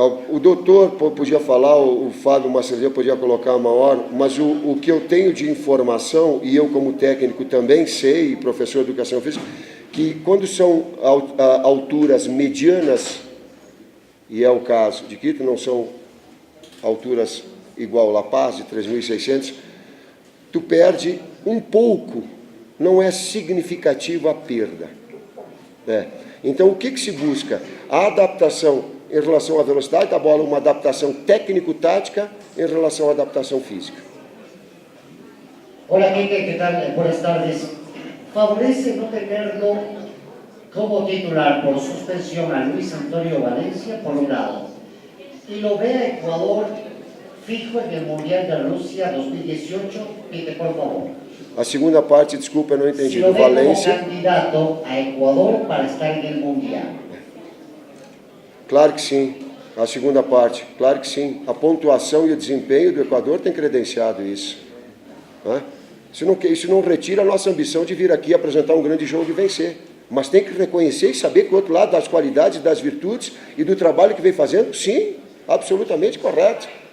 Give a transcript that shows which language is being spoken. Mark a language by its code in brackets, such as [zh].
[pt] O doutor podia falar, o Fábio Macedo podia colocar maior, mas o que eu tenho de informação, e eu como técnico também sei, professor de educação física, que quando são alturas medianas, e é o caso de Quito, não são alturas igual La Paz, de 3.600, tu perde um pouco, não é significativa a perda. Então, o que se busca? A adaptação em relação à velocidade da bola, uma adaptação técnico-tática em relação à adaptação física. [es] Hola, Quique, ¿qué tal? Buenas tardes. ¿Favorece no tenerlo como titular por suspensión a Luis Antonio Valencia, por un lado, y lo ve a Ecuador fijo en el Mundial de Rusia 2018? Quique, por favor. [pt] A segunda parte, desculpa, eu não entendi. [es] Si lo Do ve como [pt] Valência. [es] candidato a Ecuador para estar en el Mundial. [pt] Claro que sim. A segunda parte, claro que sim. A pontuação e o desempenho do Equador tem credenciado isso. Né? Isso não retira a nossa ambição de vir aqui apresentar um grande jogo e vencer. Mas tem que reconhecer e saber que o outro lado das qualidades, das virtudes e do trabalho que vem fazendo, sim, absolutamente correto.